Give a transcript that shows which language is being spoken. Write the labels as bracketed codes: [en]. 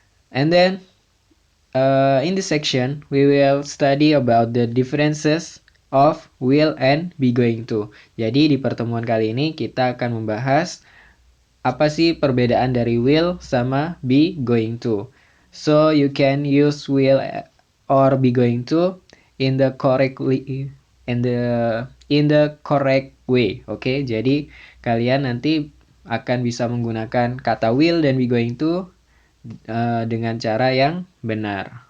[en] And then in this section we will study about the differences of will and be going to. [id] Jadi di pertemuan kali ini kita akan membahas apa sih perbedaan dari will sama be going to. [en] So you can use will or be going to in the correct way. [id] Oke, jadi kalian nanti akan bisa menggunakan kata will dan be going to dengan cara yang benar.